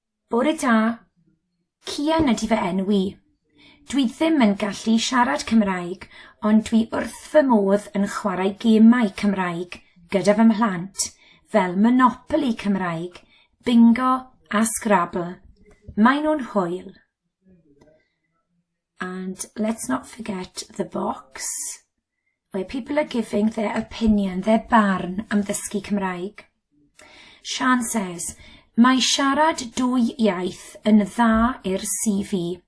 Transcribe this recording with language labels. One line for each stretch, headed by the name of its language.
Welsh: Bore da, Cian ydi fy enw I. Dwi ddim yn gallu siarad Cymraeg, ond dwi wrth fy modd yn chwarae gemau Cymraeg gyda fy mhlant, fel Monopoly Cymraeg, bingo a Scrabble. Maen nhw'n hwyl.
English: And let's not forget the box where people are giving their opinion, their
Welsh: barn am ddysgu Cymraeg.
English: Sian says,
Welsh: mae siarad dwy iaith yn dda i'r CV.